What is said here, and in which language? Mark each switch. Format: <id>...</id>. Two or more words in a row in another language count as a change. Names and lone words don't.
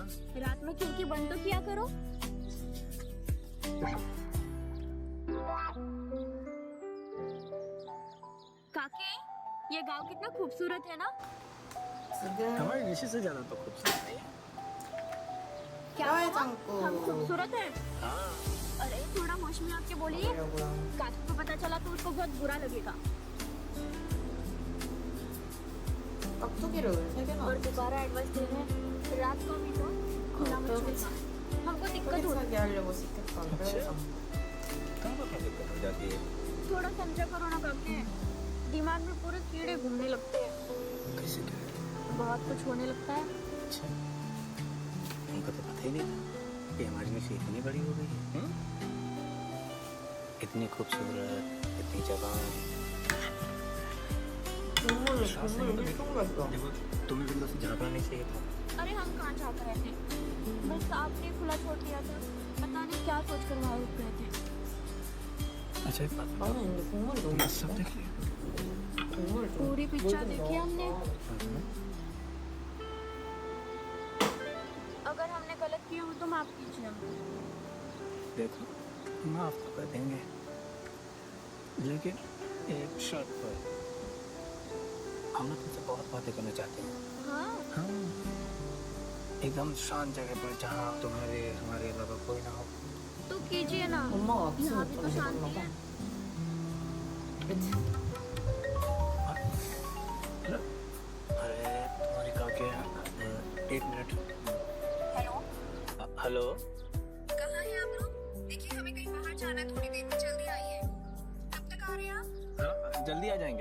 <hi>रात में खिड़की बंद तो किया करो। काके, ये गांव कितना खूबसूरत है ना?</hi> <ko>지금</ko> <hi>हमारे ऋषि से ज्यादा तो खूबसूरत नहीं है। क्या</hi> <ko>뼈에</ko> <hi>हुआ?</hi> <ko>담고</ko> <hi>हम खूबसूरत है? हाँ अरे थोड़ा होश में आके बोलिए।</hi> <ko>하려고요.</ko> <hi>काके को पता चला तो उसको बहुत बुरा लगेगा।</hi> <ko>깍두기를 왜 3개나</ko> <hi>और दोबारा एडवाइस दे रहे हैं, रात को भी तो खुला मत छोड़ना। हमको दिक्कत होती</hi> <ko>쫄깃하게 하려고 시켰던 뼈에</ko> <hi>अच्छा।</hi> <ko>담고.</ko> <hi>तुमको क्या दिक्कत हो जाती है? है। थोड़ा समझा करो ना काके, दिमाग में पूरे कीड़े घूमने लगते हैं, कैसे क्या? बहुत कुछ होने लगता है। अच्छा हमको तो पता ही नहीं था कि हमारी ऋषि इतनी बड़ी हो गई है। इतनी खूबसूरत इतनी जवान।</hi> <ko>국물</ko> <hi>सांस लेने को</hi> <ko>엄청 맛있어.</ko> <hi>देखो तुम्हें भी बस झाँकना नहीं चाहिए था। अरे हम कहाँ झाँक रहे थे, बस आपने खुला छोड़ दिया था। पता नहीं क्या सोच कर वहाँ रुक गए थे। अच्छा एक बात</hi> <ko>나는 근데 국물이 너무</ko> <hi>मैं सब</hi> <ko>맛있어.</ko> <hi>देख लिया।</hi> <ko>국물 좀.</ko> <hi>पूरी पिक्चर</hi> <ko>물 좀</ko> <hi>देखी हमने।</hi> <ko>넣어서.</ko> <hi>अगर हमने गलत किया हो तो माफ कीजिए हमको। देखो माफ तो कर देंगे लेकिन एक शर्त पर। हम ना तुमसे बहुत बातें करना चाहते हैं। हाँ, हाँ एकदम शांत जगह पर जहाँ तुम्हारे हमारे अलावा कोई ना हो। तो कीजिए ना।</hi> <ko>엄마가</ko> <hi>यहाँ भी तो</hi> <ko>아침부터</ko> <hi>शांति</hi> <ko>먹었나</ko> <hi>है।</hi> <ko>봐. 그치?</ko> <hi>अरे तुम्हारी काके एक मिनट। हेलो, हेलो कहाँ हैं आप लोग? देखिए हमें कहीं बाहर जाना है, थोड़ी देर में जल्दी आइए। कब तक आ रहे हैं आप? हाँ, जल्दी आ जाएंगे।</hi>